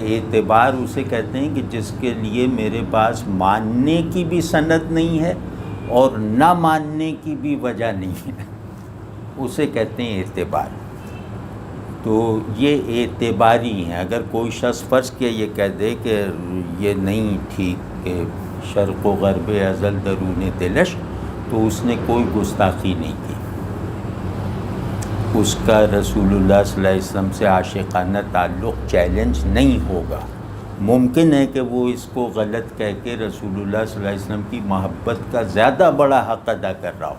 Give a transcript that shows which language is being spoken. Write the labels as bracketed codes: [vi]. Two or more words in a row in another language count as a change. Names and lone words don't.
[ur] اعتبار اسے کہتے ہیں کہ جس کے لیے میرے پاس ماننے کی بھی سند نہیں ہے اور نہ ماننے کی بھی وجہ نہیں ہے، اسے کہتے ہیں اعتبار. تو یہ اعتباری ہیں. اگر کوئی شخص فرض کیا یہ کہہ دے کہ یہ نہیں ٹھیک کہ [fa] شرق و غرب ازل درون دلش، [ur] تو اس نے کوئی گستاخی نہیں کی، اس کا [ar] رسول اللہ صلی اللہ علیہ وسلم [ur] سے عاشقانہ تعلق چیلنج نہیں ہوگا. ممکن ہے کہ وہ اس کو غلط کہہ کے [ar] رسول اللہ صلی اللہ علیہ وسلم [ur] کی محبت کا زیادہ بڑا حق ادا کر رہا ہو.